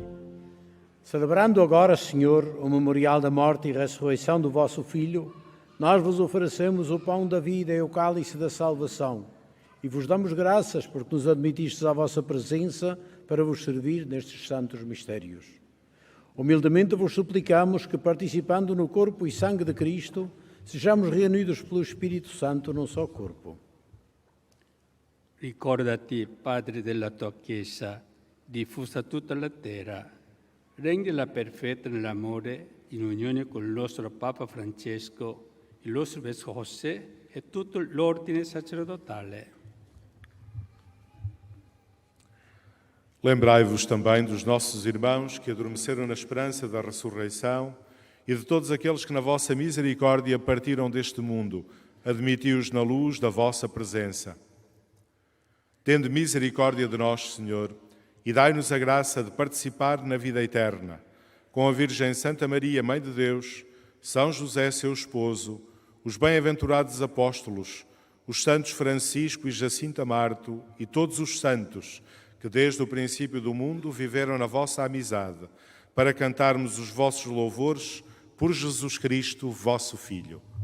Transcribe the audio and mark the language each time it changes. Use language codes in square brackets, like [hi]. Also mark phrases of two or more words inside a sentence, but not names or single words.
[pt] Celebrando agora, Senhor, o memorial da morte e ressurreição do vosso Filho, nós vos oferecemos o pão da vida e o cálice da salvação e vos damos graças porque nos admitistes à vossa presença para vos servir nestes santos mistérios. Humildemente vos suplicamos que, participando no corpo e sangue de Cristo, Sejamos reunidos pelo Espírito Santo num só corpo. [it] Ricordati, Padre della tua Chiesa, diffusa tutta la terra, rendila perfetta nell'amore, in unione con il nostro Papa Francesco, il nostro Vescovo José e tutto l'ordine sacerdotale. [pt] Lembrai-vos também dos nossos irmãos que adormeceram na esperança da ressurreição e de todos aqueles que na vossa misericórdia partiram deste mundo. Admiti-os na luz da vossa presença. Tende misericórdia de nós, Senhor, e dai-nos a graça de participar na vida eterna, com a Virgem Santa Maria, Mãe de Deus, São José, seu esposo, os bem-aventurados apóstolos, os santos Francisco e Jacinta Marto e todos os santos que desde o princípio do mundo viveram na vossa amizade, para cantarmos os vossos louvores por Jesus Cristo, vosso Filho.